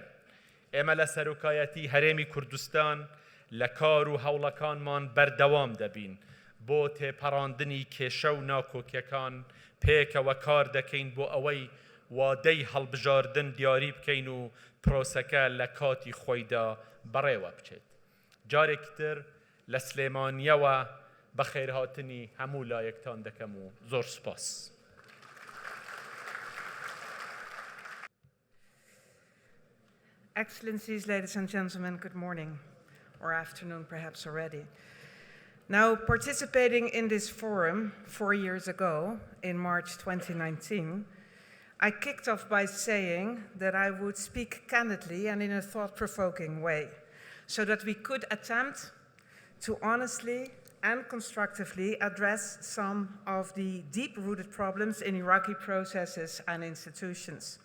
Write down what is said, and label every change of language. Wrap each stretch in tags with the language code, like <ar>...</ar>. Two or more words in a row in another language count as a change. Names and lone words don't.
<ckb>ئێمە لە سەرۆکایەتی هەرێمی کوردستان لە کار و هەوڵەکانمان بەردەوام دەبین بۆ تێپەڕاندنی کێشە و ناکۆکیەکان پێکەوە کار دەکەین بۆ ئەوەی وادەی هەڵبژاردن دیاری بکەین و پرۆسەکە لە کاتی خۆیدا بەڕێوە بچێت جارێکی تر لە سلێمانیەوە بە خێرهاتنی هەموو لایەکتان دەکەم و زۆر سوپاس</ckb> <en>Excellencies, ladies and gentlemen, good morning, or afternoon perhaps already. Now, participating in this forum 4 years ago, in March 2019, I kicked off by saying that I would speak candidly and in a thought-provoking way, so that we could attempt to honestly and constructively address some of the deep-rooted problems in Iraqi processes and institutions.</en>